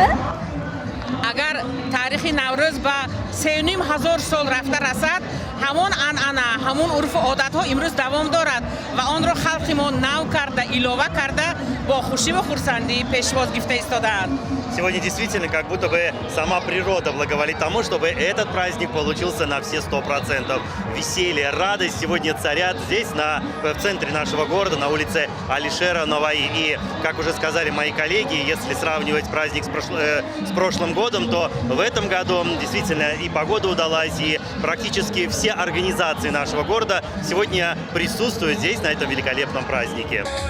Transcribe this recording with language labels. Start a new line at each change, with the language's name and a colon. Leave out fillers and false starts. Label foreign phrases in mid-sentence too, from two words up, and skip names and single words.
Tajik: اگر تاریخ نوروز با 3,500 سال رفته رسد، همون انعنه، همون عرف و عادت ها امروز دوام دارد و آن را خلق ما نو کرده، علاوه کرده، با خوشی و خرسندی پیشواز گرفته ایستادند.
Russian: Сегодня действительно как будто бы сама природа благоволит тому, чтобы этот праздник получился на все 100%. Веселье, радость сегодня царят здесь, в центре нашего города, на улице Алишера Наваи. И, как уже сказали мои коллеги, если сравнивать праздник с прошлым годом, то в этом году действительно и погода удалась, и практически все организации нашего города сегодня присутствуют здесь, на этом великолепном празднике.